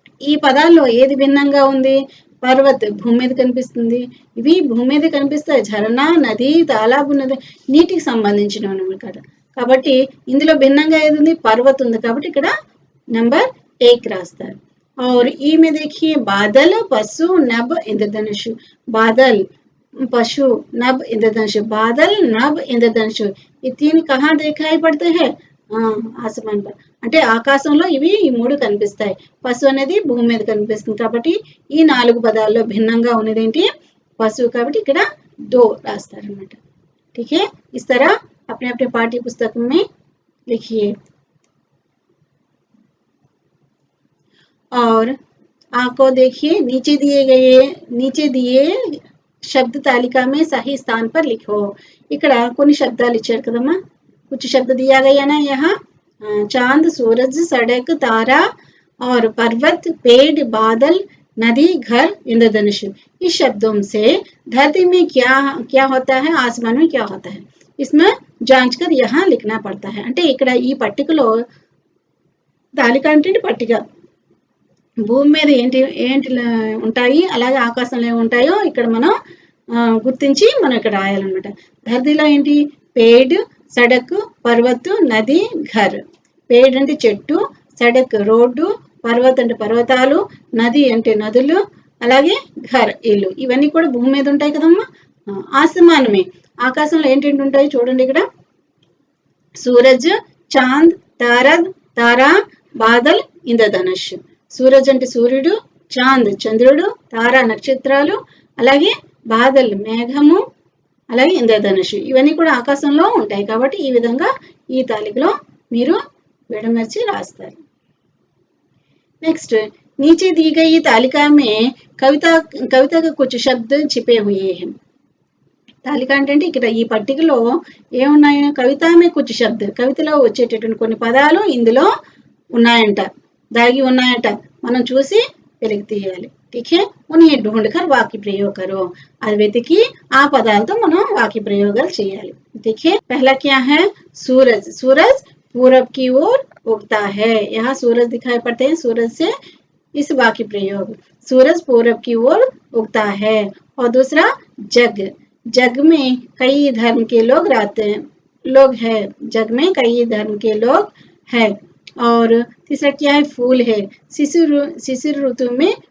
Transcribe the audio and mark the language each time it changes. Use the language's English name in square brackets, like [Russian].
[Telugu] ఈ పదాల్లో ఏది భిన్నంగా ఉంది. పర్వత్ భూమి మీద కనిపిస్తుంది. ఇవి భూమి మీద కనిపిస్తాయి. ఝరనా నది తాలాబ్ ఉన్నది నీటికి సంబంధించినవి అన్నమాట. కాబట్టి ఇందులో భిన్నంగా ఏది ఉంది పర్వత్ ఉంది కాబట్టి ఇక్కడ నంబర్ 1 రాస్తారు. [Hindi] और ई में देखिए बादल पशु नभ इंद्रधनुष. बादल पशु नभ इंद्रधनुष. बादल नभ इंद्रधनुष ये 3 कहाँ दिखाई पड़ते हैं. [Telugu] ఆసమాన్ పర్ అంటే ఆకాశంలో ఇవి ఈ 3 కనిపిస్తాయి. పశు అనేది భూమి మీద కనిపిస్తుంది కాబట్టి ఈ 4 పదాల్లో భిన్నంగా ఉన్నది ఏంటి పశువు కాబట్టి ఇక్కడ 2 రాస్తారు అన్నమాట. [Hindi] ठीक है. इस तरह अपने अपने पाठ्य पुस्तक में लिखिए. और आपको देखिए नीचे दिए शब्द तालिका में सही स्थान पर लिखो. [Telugu] ఇక్కడ కొన్ని శబ్దాలు ఇచ్చారు కదమ్మా. [Hindi] कुछ शब्द दिया गया ना यहाँ. चांद सूरज सड़क तारा और पर्वत पेड़ बादल नदी घर इंद्रधनुष. इस शब्दों से धरती में क्या होता है आसमान में क्या होता है इसमें जांचकर यहाँ लिखना पड़ता है. [Telugu] అంటే ఇక్కడ ఈ పట్టికలో తాలిక అంటే పట్టిక భూమి మీద ఏంటి ఉంటాయి అలాగే ఆకాశంలో ఏమి ఉంటాయో ఇక్కడ మనం గుర్తించి మనం ఇక్కడ రాయాలన్నమాట. ధరతిలో ఏంటి పేడ్ సడక్ పర్వత్ నది ఘర్. పేడ్ అంటే చెట్టు సడక్ రోడ్డు పర్వత్ అంటే పర్వతాలు నది అంటే నదులు అలాగే ఘర్ ఇల్లు ఇవన్నీ కూడా భూమి మీద ఉంటాయి కదమ్మా. ఆసమానమే ఆకాశంలో ఏంటేంటి ఉంటాయి చూడండి ఇక్కడ సూరజ్ చాంద్ తారా బాదల్ ఇంద్రధనుష్. సూరజ్ అంటే సూర్యుడు చాంద్ చంద్రుడు తారా నక్షత్రాలు అలాగే బాదల్ మేఘము అలాగే ఇంద్రధనుష్ ఇవన్నీ కూడా ఆకాశంలో ఉంటాయి కాబట్టి ఈ విధంగా ఈ తాలికలో మీరు విడమర్చి రాస్తారు. [Hindi] నెక్స్ట్ नीचे दी गई तालिका में कविता के कुछ शब्द छिपे हुए हैं. [Telugu] తాలిక అంటే ఇక్కడ ఈ పట్టికలో ఏమున్నాయో కవితమే [Hindi] कुछ शब्द [Telugu] కవితలో వచ్చేటటువంటి కొన్ని పదాలు ఇందులో ఉన్నాయంట దాగి ఉన్నాయంట మనం చూసి వెలికి తీయాలి. [Hindi] ठीक है. उन्हें ढूंढकर वाक्य प्रयोग करो. [Telugu] అది వెతికి ఆ పదాలతో మనం వాక్య ప్రయోగాలు చేయాలి. [Hindi] ठीक है. पहला क्या है सूरज. सूरज पूरब की ओर उगता है. यहाँ सूरज दिखाई पड़ते हैं. सूरज से इस वाक्य प्रयोग सूरज पूरब की ओर उगता है. और दूसरा जग. जग में कई धर्म के लोग हैं. जग में कई धर्म के लोग हैं. और तीसरा क्या है फूल है. शिशिर ऋतु में